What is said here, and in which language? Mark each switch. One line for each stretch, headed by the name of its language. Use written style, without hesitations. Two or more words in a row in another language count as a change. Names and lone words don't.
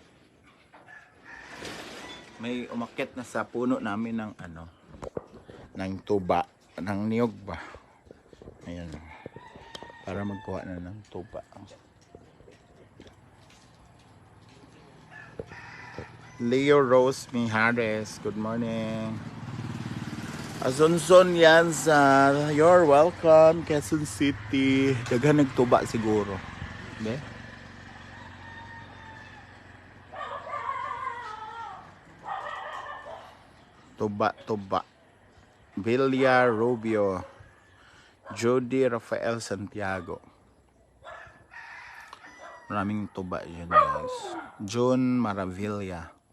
Filipino: May umakyat na sa puno namin ng ng tuba, ng niyog ba. Ayan. Para magkuha na ng tuba. Leo Rose Mijares,
English: good morning. Asuncion Lianza, you're welcome, Quezon City.
Cebuano: Daghan nagtuba siguro. Okay? Tuba. Villa Rubio, Jody Rafael Santiago.
Filipino: Maraming tuba yun guys. June Maravilla.